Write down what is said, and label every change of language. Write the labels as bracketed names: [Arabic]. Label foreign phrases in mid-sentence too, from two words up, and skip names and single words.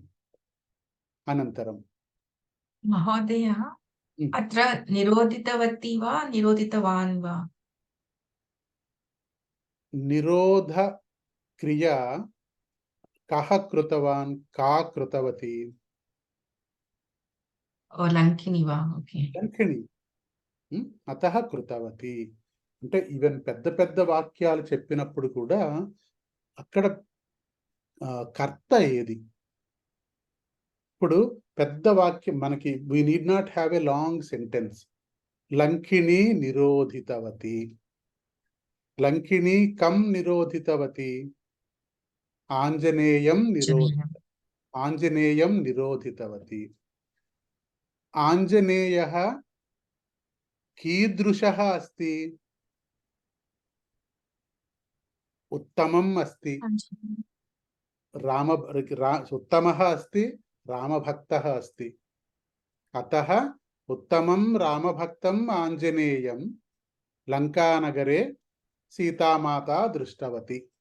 [Sanskrit] अनन्तरं महोदय अत्र निरोधितवती वा निरोधितवान् वा? निरोध क्रिया कः कृतवान्, का कृतवती? [Telugu] లంకిని వా? ఓకే. [Sanskrit] लङ्किणी అతః కృతవతి. [Telugu] అంటే ఈవెన్ పెద్ద పెద్ద వాక్యాలు చెప్పినప్పుడు కూడా అక్కడ కర్త ఏది? ఇప్పుడు పెద్ద వాక్యం మనకి [English] we need not have a long sentence. [Sanskrit] లంకిణి నిరోధితవతి, లంకిణి కం నిరోధితవతి, ఆంజనేయం ఆంజనేయం నిరోధితవతి. ఆంజనేయः कीदृशः अस्ति? उत्तमम् अस्ति, उत्तमः अस्ति, रामभक्तः अस्ति। अतः उत्तमं रामभक्तम् आञ्जनेयं लङ्कानगरे सीतामाता दृष्टवती.